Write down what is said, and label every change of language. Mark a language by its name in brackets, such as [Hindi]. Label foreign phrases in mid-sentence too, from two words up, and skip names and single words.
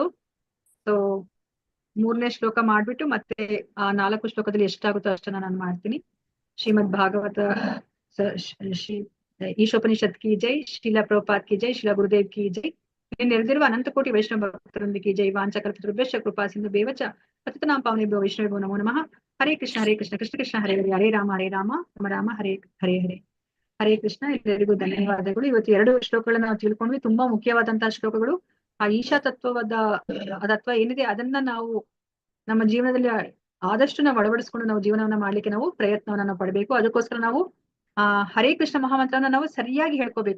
[Kannada] ಸೊ 3ನೇ ಶ್ಲೋಕ ಮಾಡ್ಬಿಟ್ಟು ಮತ್ತೆ ಆ 4 ಶ್ಲೋಕದಲ್ಲಿ ಎಷ್ಟಾಗುತ್ತೋ ಅಷ್ಟನ್ನ ನಾನು ಮಾಡ್ತೀನಿ. [Hindi] श्रीमद् भागवत ईशोपनिषद् की जय, श्रील प्रभुपाद की जय, श्रील गुरुदेव की जय. [Kannada] ನೆರೆದಿರುವ ಅನಂತ ಕೋಟಿ ವೈಷ್ಣವ ಭಕ್ತರೊಂದಿಗೆ ಜೈ. [Sanskrit] ವಾಂಚಕಲ್ಪತರುಭ್ಯಶ್ಚ ಕೃಪಾ ಸಿಂಧು ಬೇವಚ ಪತಿತನಾಂ ಪಾವನೇಭ್ಯೋ ವೈಷ್ಣವೇಭ್ಯೋ ನಮೋ ನಮಃ. ಹರೇ ಕೃಷ್ಣ ಕೃಷ್ಣ ಕೃಷ್ಣ ಹರೇ ಹರೇ, ಹರೇ ರಾಮ ರಾಮ ರಾಮ ಹರೇ ಹರೇ ಹರೇ. [Kannada] ಹರೇ ಕೃಷ್ಣ. ಎಲ್ಲರಿಗೂ ಧನ್ಯವಾದಗಳು. ಇವತ್ತು 2 ಶ್ಲೋಕಗಳನ್ನ ನಾವು ತಿಳ್ಕೊಂಡ್ವಿ, ತುಂಬಾ ಮುಖ್ಯವಾದಂತಹ ಶ್ಲೋಕಗಳು. ಆ ಈಶಾ ತತ್ವ ಏನಿದೆ ಅದನ್ನ ನಾವು ನಮ್ಮ ಜೀವನದಲ್ಲಿ ಆದಷ್ಟು ನಾವು ಅಳವಡಿಸ್ಕೊಂಡು ನಾವು ಜೀವನವನ್ನ ಮಾಡ್ಲಿಕ್ಕೆ ನಾವು ಪ್ರಯತ್ನವನ್ನ ನಾವು ಪಡಬೇಕು. ಅದಕ್ಕೋಸ್ಕರ ನಾವು ಹರೇ ಕೃಷ್ಣ ಮಹಾಮಂತ್ರನ ನಾವು ಸರಿಯಾಗಿ ಹೇಳ್ಕೋಬೇಕು.